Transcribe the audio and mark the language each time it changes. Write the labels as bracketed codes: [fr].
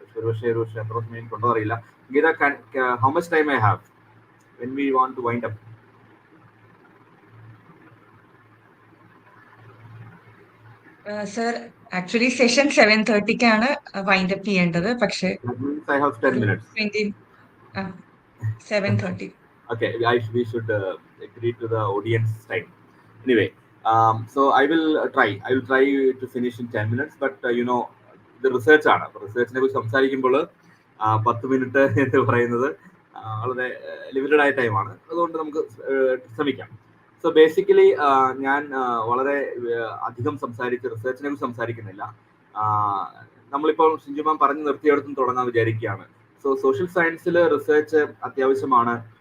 [ml] ഒരുപക്ഷെ എത്ര സമയം എനിക്കുണ്ടോ അറിയില്ല. [en] Geetha, how much time I have when we want to wind up? [ml] Sir, actually session 7:30-ക്കാണ് wind up ചെയ്യേണ്ടത്. പക്ഷേ [en] I have 10 minutes. 7:30. Okay, we should agree to the audience time. Anyway, so I will try to finish in 10 minutes, but [ml] ഇത് research ആണ്. റിസർച്ചിനെ കുറിച്ച് സംസാരിക്കുമ്പോൾ 10 minute എന്ന് പറയുന്നത് വളരെ limited ആയ ടൈമാണ്. അതുകൊണ്ട് നമുക്ക് ശ്രമിക്കാം. സോ ബേസിക്കലി ഞാൻ വളരെ അധികം റിസർച്ചിനെ കുറിച്ച് സംസാരിക്കുന്നില്ല. നമ്മളിപ്പോൾ ഷിജു മാം പറഞ്ഞു നിർത്തിയെടുത്തും തുടങ്ങാൻ വിചാരിക്കുകയാണ്. സോ സോഷ്യൽ സയൻസിൽ റിസർച്ച് അത്യാവശ്യമാണ്.